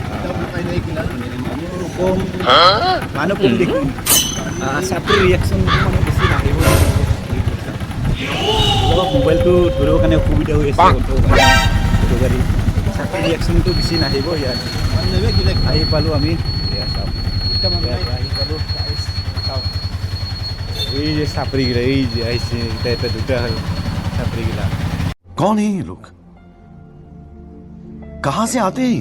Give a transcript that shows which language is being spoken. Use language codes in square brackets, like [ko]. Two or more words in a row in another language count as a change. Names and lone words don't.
[as] মানুহ কম দেখোন চাপৰি ৰিয়েকশ্যন মানে বেছি নাহিব অলপ মোবাইলটো ধৰিবৰ কাৰণে অসুবিধা হৈ আছে গাড়ী চাপৰি ৰিয়েকশ্যনটো বেছি নাহিব ইয়াত আহি পালোঁ আমি আহি পালোঁ চাওক এই যে চাপৰিগিলা এই যে আহিছে এটা দুটা হ'ল চাপৰিগিলা [hi] कौन है ये लोग कहां से आते हैं